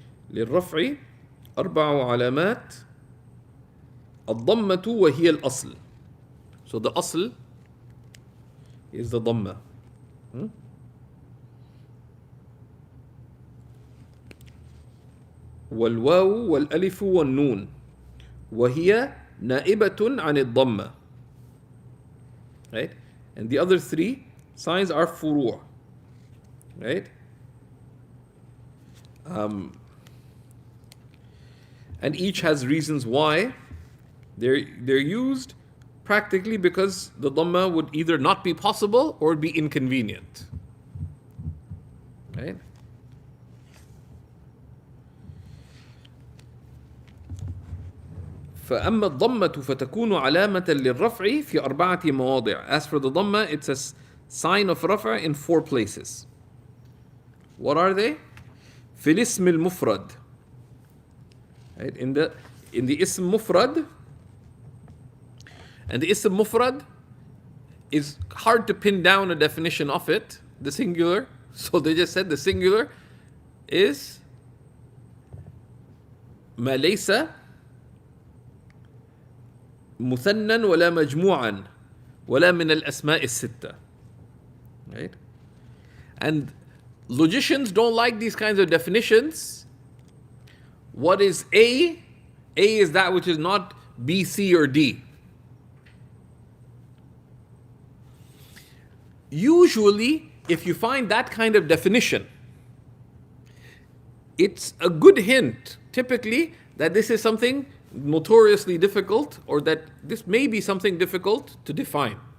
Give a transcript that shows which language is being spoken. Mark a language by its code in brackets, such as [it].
[ar] للرفع أربع علامات الضمة وهي الأصل. [en] So the أصل is the ضمة. [ar] والواو والألف والنون وهي نائبة عن الضمة. [en] Right? And the other three signs are فروع. Right? And each has reasons why they're used, practically because the dhamma would either not be possible or be inconvenient. Right? [ar] فأما الضمة فتكون علامة للرفع في أربعة مواضع. [en] As for the dhamma, it's a sign of رفع in 4 places. What are they? [ar] في الاسم المفرد. [en] Right? In the ism mufrad, and the ism mufrad is hard to pin down a definition of it, the singular. So they just said the singular is [ar] ما ليس مثنى ولا مجموعا ولا من الأسماء الستة. [en] Right? And logicians don't like these kinds of definitions. What is A? A is that which is not B, C, or D. Usually, if you find that kind of definition, it's a good hint, typically, that this is something notoriously difficult, or that this may be something difficult to define.